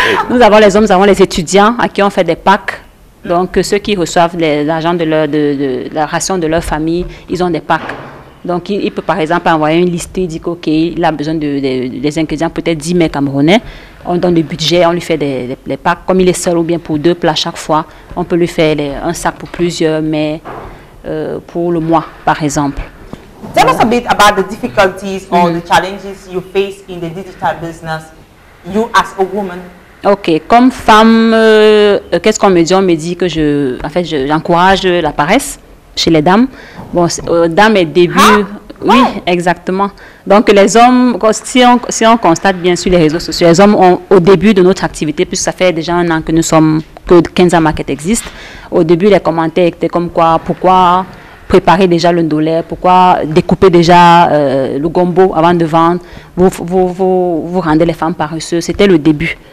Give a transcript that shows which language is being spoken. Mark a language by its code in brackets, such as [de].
[fr] Nous avons les hommes, nous avons les étudiants à qui on fait des packs. Donc, ceux qui reçoivent l'argent de la ration de leur famille, ils ont des packs. Donc, il peut par exemple envoyer une liste, il dit qu'il a besoin des ingrédients, peut-être 10 mets camerounais. On donne le budget, on lui fait des packs. Comme il est seul ou bien pour 2 plats chaque fois, on peut lui faire un sac pour plusieurs mets pour le mois, par exemple. [en] Tell us a bit about the difficulties or the challenges you face in the digital business, you as a woman. [fr] Ok, comme femme, qu'est-ce qu'on me dit? On me dit que j'encourage la paresse chez les dames. Bon, dans mes débuts, oui, exactement. Donc les hommes, si on constate bien sur les réseaux sociaux, les hommes ont, au début de notre activité, puisque ça fait déjà 1 an que Kenza Market existe, au début les commentaires étaient comme quoi, pourquoi préparer déjà le ndolé, pourquoi découper déjà le gombo avant de vendre, vous rendez les femmes paresseuses. C'était le début.